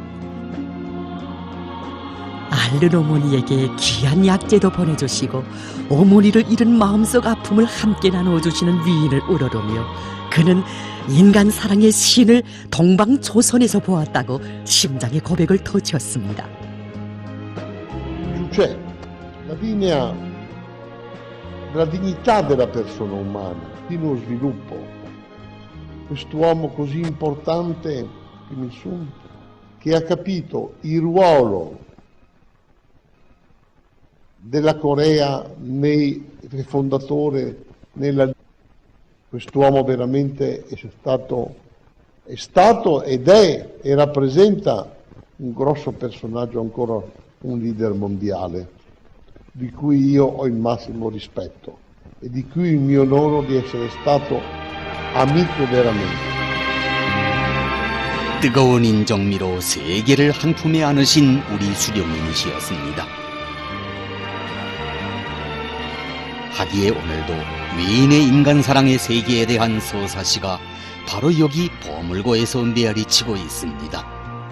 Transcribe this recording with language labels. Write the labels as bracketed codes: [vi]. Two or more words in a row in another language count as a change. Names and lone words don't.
[ko] 앓는 어머니에게 귀한 약재도 보내주시고 어머니를 잃은 마음속 아픔을 함께 나누어주시는 위인을 우러러며 그는 인간 사랑의 신을 동방조선에서 보았다고 심장의 고백을 터치었습니다. [it] C'è la linea della dignità della persona umana, di uno sviluppo. Quest'uomo così importante, Kim Il-sung, che ha capito il ruolo della Corea fondatore nella. Quest'uomo veramente è stato ed è e rappresenta un grosso personaggio, ancora un leader mondiale, di cui io ho il massimo rispetto e di cui mi onoro di essere stato amico veramente. [ko] 뜨거운 인정미로 세계를 한 품에 안으신 우리 수령님이시였습니다. 하기에 오늘도 위인의 인간사랑의 세계에 대한 서사시가 바로 여기 보물고에서 메아리치고 있습니다.